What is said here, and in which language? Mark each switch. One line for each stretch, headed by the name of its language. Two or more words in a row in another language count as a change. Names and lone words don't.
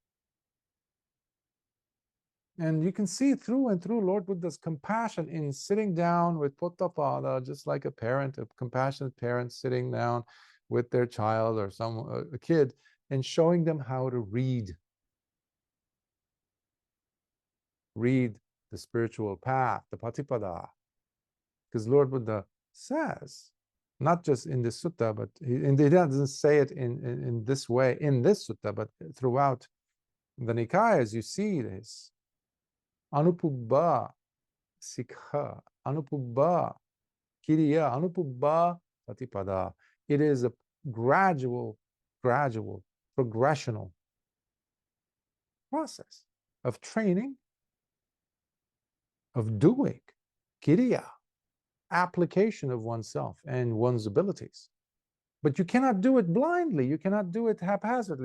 English: And you can see through and through Lord Buddha's compassion in sitting down with Poṭṭhapāda, just like a compassionate parent sitting down with their child or a kid, and showing them how to read the spiritual path, the Patipada. Because Lord Buddha says, not just in this sutta, but he doesn't say it in this way, in this sutta, but throughout the Nikāyas, you see this.
Pali: Anupubbā sikha, anupubbā kiriya, anupubbā patipada.
English: It is a gradual, progressional process of training, of doing, kiriya, application of oneself and one's abilities. But you cannot do it blindly. You cannot do it haphazardly.